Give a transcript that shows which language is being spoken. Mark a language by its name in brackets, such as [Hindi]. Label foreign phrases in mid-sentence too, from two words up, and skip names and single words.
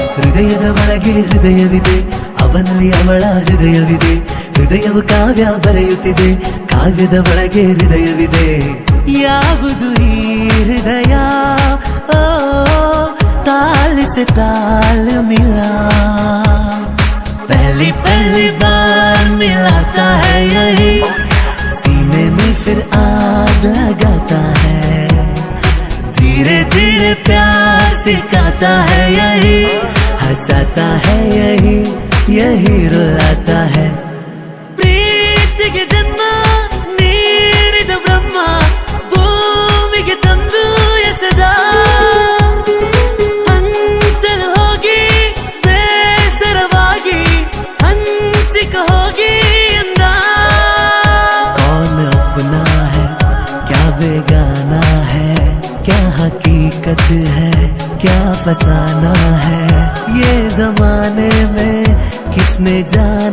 [Kannada] ಹೃದಯದ ಒಳಗೆ ಹೃದಯವಿದೆ, ಅವನಲ್ಲಿ ಅವಳ ಹೃದಯವಿದೆ. ಹೃದಯವು ಕಾವ್ಯ ಬರೆಯುತ್ತಿದೆ, ಕಾವ್ಯದ ಒಳಗೆ ಹೃದಯವಿದೆ. ಯಾವುದು ಈ ಹೃದಯ? [Hindi] ಓ ताल से ताल मिला, पहली पहली बार मिलाता है यही, सीने में फिर आग लगाता है. धीरे धीरे प्यार सिखाता है यही, हंसाता है यही, यही रुलाता है. [Kannada] ಪ್ರೀತಿಗೆ ಜನ್ಮ ನೀಡಿದ ಬ್ರಹ್ಮ ಭೂಮಿಗೆ ತಂದು ಎಸೆದ, ಹಂಚಲು ಹೋಗಿ ಬೇಸರವಾಗಿ ಹಂಚಿಕ ಹೋಗಿ ಎಂದ. [Hindi] कौन अपना है क्या बेगाना है, क्या हकीकत है क्या फसाना है, ये जमाने में किसने